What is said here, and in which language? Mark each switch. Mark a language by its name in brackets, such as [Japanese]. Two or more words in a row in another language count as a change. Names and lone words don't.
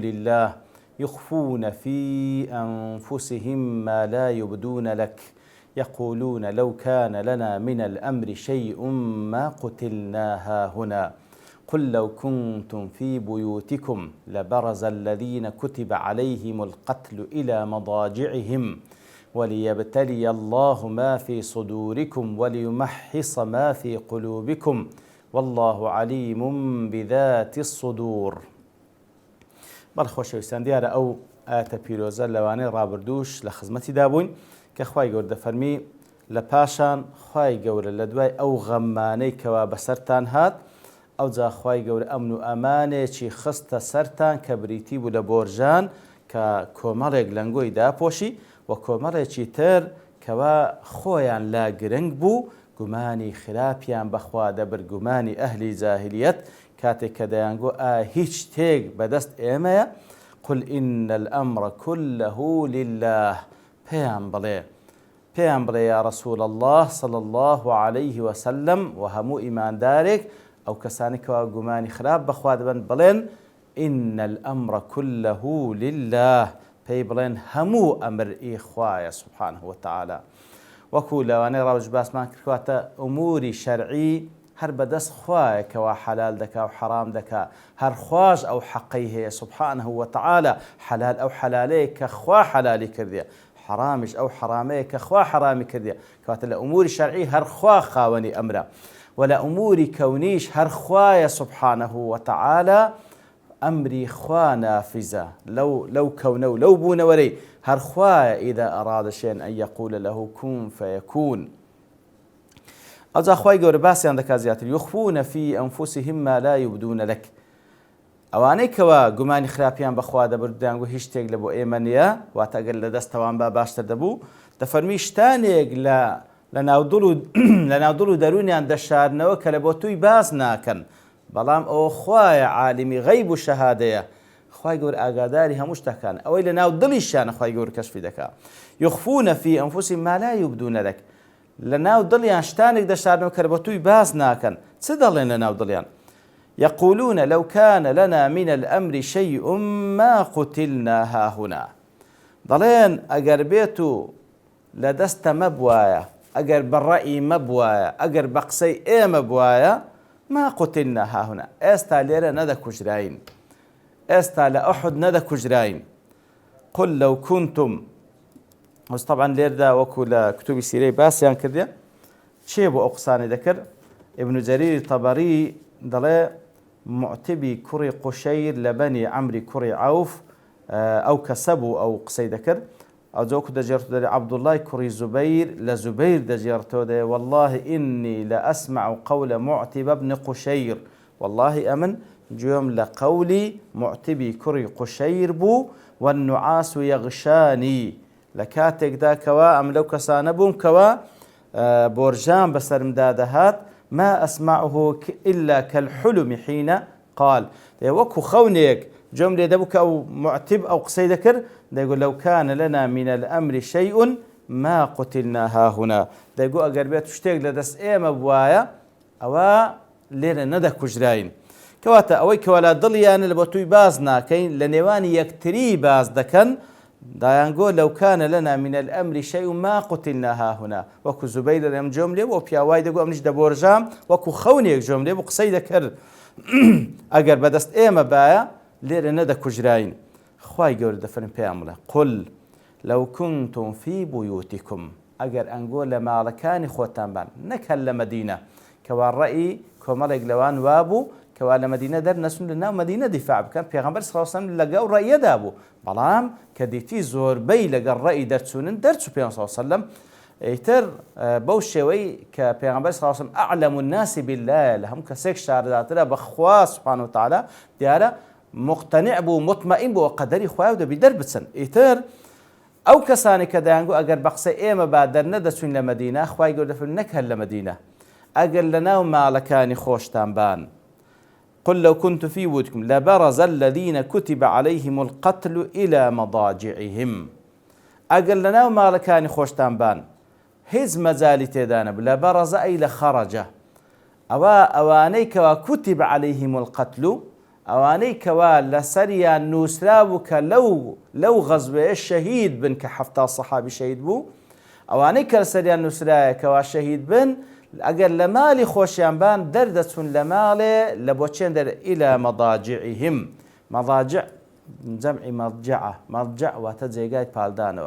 [Arabic] لله يخفون في أنفسهم ما لا يبدون لك يقولون لو كان لنا من الأمر شيء ما قتلنا هاهنا قل لو كنتم في بيوتكم لبرز الذين كتب عليهم القتل إلى مضاجعهم وليبتلي الله ما في صدوركم وليمحص ما في قلوبكم والله عليم بذات الصدور. [Central Kurdish] بەڵخۆشەویستان دیارە ئەو ئاەتە پیرۆزە لەوانەی ڕابردووش لە خزمەتی دابووین کە خوای گەورە دەفەرمی لە پاشان خوای گەورە لە دوای ئەو غەمانەی کەوا بەسەرتان هات ئەوجا خوای گەورە ئەمن و ئەمانێکی خستە سەرتان کە بریتی بوو لە بۆرژان کە کۆمەڵێک لەنگۆی داپۆشی و کۆمەڵێکی تر کەوا خۆیان لا گرنگ بوو گومانی خراپیان بەخوا دەبر گومانی ئەهلی جاهلیەت کاتێک کە دەیانگۆ هیچ شتێک بەدەست ئێمەیە [Arabic] قل إن الأمر كله لله [Central Kurdish] پێیان بڵێ [Arabic] یا رسول الله صلى الله عليه وسلم [Central Kurdish] و هەموو ئیماندارێک ئەو کەسانی کەوا گومانی خراپ بەخوا دەبن بڵێن [Arabic] إن الأمر كله لله [Central Kurdish] پێی بڵێن هەموو ئەمر خوایە [Arabic] سبحانه وتعالى [Central Kurdish] وەکو لەوانەی ڕاوج باسمان کردواتە ئوموری شەرعی هەر بەدەست خوایە کەوا حەلال دەکا و حەرام دەکا هەر خوش ئەو حەقەی هەیە [Arabic] سبحانه وتعالى [Central Kurdish] حەلال ئەو حەلالەیە کە خوا حەلالی کردیە حرامش ئەو حرامەیە کە خوا حرامی کردیە کەواتە لە ئوموری شەرعی هەر خوا خاوەنی ئەمرە و لە ئوموری کەونیش هەر خوایە [Arabic] سبحانه وتعالى [Central Kurdish] ئەمری خوا نافزە لەو کەونە و لەو بوونەوەرەی هەر خوایە [Arabic] ئیدا ئەرادە شەیئەن ئەن یەقولە لەهو کون فەیەکون. [Central Kurdish] ئەوجا خوای گەورە باسییان دەکات زیاتر [Arabic] یخفون في ئەنفوسهم ما لا يبدون لك [Central Kurdish] ئەوانەی کەوا گومانی خراپیان بەخوا دەبرد دەیانگو هیچ شتێک لە بۆ ئێمە نییە واتە ئەگەر لە دەستەوان باشتر دەبوو دەفەرمی شتانێک لە ناودڵ و دەرونیان دەشارنەوە کە لە بۆ توی باس ناکەن بەڵام ئەوە خوایە عالمی غەیب و شەهادەیە خوای گەورە ئاگاداری هەموو شتەکان ئەوەی لە ناو دڵیشیانە خوای گەورە کەشفی دەکات [Arabic] یخفون في ئەنفوسهم ما لا يبدون [Central Kurdish] لك لە ناو دڵیان شتانێک دەشارنەوە کە لە بۆ توی باس ناکەن چ دەڵێن لە ناو دڵیان [Arabic] يقولون لو كان لنا من الأمر شيء ما قتلنا هاهنا [Central Kurdish] دەڵێن ئەگەر بێت و لە دەستە مەبوایە ئەگەر بەڕەئی مەبوایە ئەگەر بە قسەی ئێمە بوایە [Arabic] ما قتلنا هاهنا [Central Kurdish] ئێستا لێرە نەدەکوژراین ئێستا لە ئوحود نەدەکوژراین قل [Arabic] لو كنتم [Central Kurdish] وەس طبعا لێردا وەکو لە کتوبی سیرەی باسییان کردێ چێ بۆ ئەو قسانەی دەکرد ئیبن جەریر تەبەری دەڵێ معتبی کوڕی قوشەیر لە بەنی عەمری کوڕی عەوف ئەو کەسە بوو ئەو قسەی دەکرد ئەو جۆکو دەجێڕێتەوە دەڵێ عەبدوڵڵای کوڕی زوبەیر لە زوبەیر دەجێڕێتەوە دەڵێ [Arabic] والله إني لأسمع قول معتب بن قشير والله [Central Kurdish] ئەمن گوێم لە قەولی معتبی کوڕی قوشەیر بوو [Arabic] والنعاس يغشاني [Central Kurdish] لە کاتێکدا کەوا ئەم لەو کەسانە بووم کەوا بۆرژان بەسەرمدا دەهات [Arabic] ما أسمعه إلا كالحلم حين قال [Central Kurdish] وەکو خەونێک جۆم لێ دەبوو کە ئەو معتب ئەو قسەی دەکرد دەیگوت [Arabic] لو كان لنا من الأمر شيء ما قتلنا هاهنا [Central Kurdish] دەیگوت ئەگەر بێت شتێک لە دەست ئێمە بوایە ئەوە لێرە نەدەکوژراین کەواتە ئەوەی کەوا لە دڵیانە لە بۆ توی باز ناکەین لە نێوانی یەکتری باز دەکەن دایانگۆ [Arabic] لەو کانە لەنا من الأمر شيء ما قتلنا هاهنا [Central Kurdish] وەکو زوبەیر لەم جۆم لێ بۆ پیاوای دەگو ئەمنیش دەبۆرژام وەکو خەونێک جۆم لێ بۆ قسەی دەکرد ئەگەر بەدەست ئێمە باە لێرە نەدەکوژراین. خوای گەورە دەفەرمێ پێیان بڵێ [Arabic] قل لو كنتم في بيوتكم [Central Kurdish] ئەگەر ئەنگۆ لە ماڵەکانی خۆتان بان نەکەن لە مەدینە کەوا ڕەئی کۆمەڵێک لەوان وابوو کەوا لە مەدینە دەرنەچون لە ناو مەدینە دیفاع بکەن پێغەمبەر [Arabic] صلی الله علیه و سلم [Central Kurdish] لەگەڵ ڕەیەدا بوو بەڵام کە دیتی زۆربەی لەگەڵ ڕەئی دەرچوونن دەرچوو پێغەمبەر [Arabic] صلی الله علیه و سلم [Central Kurdish] ئیتر بەو شێوەی کە پێغەمبەر [Arabic] صلی الله علیه و سلم ئەعلەم الناس بالله [Central Kurdish] لە هەموو کەسێک شارداترە بەخوا [Arabic] سبحانه وتعالى [Central Kurdish] دیارە مقتنع بوو مطمئن بوو قەدەری خوای و دەبی دەربچن. ئیتر ئەو کەسانی کە دەیانگو ئەگەر بە قسەی ئێمە با دەرنەدەچوین لە مەدینە خوای گەورە دەفەرمێ نەکەن لە مەدینە ئەگەر لە ناو ماڵەکانی خۆشتان بان [Arabic] قل لو كنت في بيوتكم لبرز الذين كتب عليهم القتل إلى مضاجعهم [Central Kurdish] ئەگەر لە ناو ماڵەکانی خۆشتان بان هیچ مەجالی تێدا نەبوو لەبەرەزە ئەی لە خەڕەجە ئەوانەی کەوا [Arabic] كتب عليهم القتل [Central Kurdish] ئەوانەی کەوا لەسەریان نووسرا بوو کە لەو غەزوەیە شەهید بن کە 70 سەحابی شەهید بوو ئەوانەی کە لەسەریان نووسرایە کەوا شەهید بن ئەگەر لە ماڵی خۆشیان بان دەردەچون لە ماڵێ لە بۆ چێن دەر [Arabic] إلى مضاجعهم [Central Kurdish] مضاجع جەمعی مەضجع واتە جێگای پالدانەوە.